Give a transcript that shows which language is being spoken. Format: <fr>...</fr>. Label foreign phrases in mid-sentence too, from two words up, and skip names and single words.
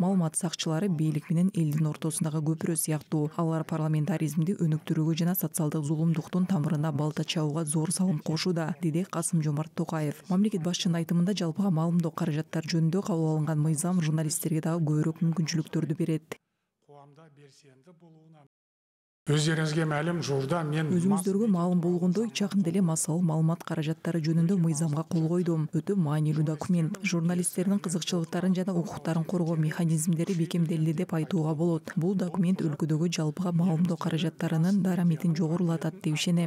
<ky>Маалымат сакчылары бийлик менен элдин ортосундагы көпүрө сыяктуу. Алар парламентаризмди өнүктүрүүгө жана социалдык зулумдуктун тамырына балта чабууга зор салым кошууда, деди Касым-Жомарт Токаев. Мамлекет башчынын айтымында жалпыга маалымдоо каражаттар жөнүндө кабыл алынган мыйзам журналисттерге дагы көбүрөөк мүмкүнчүлүктөрдү берет.</ky> <kk>Өздеріңізге мәлім, журда мен</kk> <ky>өзүңүздөргө маалым болгондой, жакында эле массалык маалымат каражаттары жөнүндө мыйзамга кол койдум. Өтө маанилүү документ. Журналисттердин кызыкчылыктарын жана укуктарын коргоо механизмдери бекемделди деп айтууга болот. Бул документ өлкөдөгү жалпыга маалымдоо каражаттарынын дарамитин жогорулатат деп ишенем.</ky>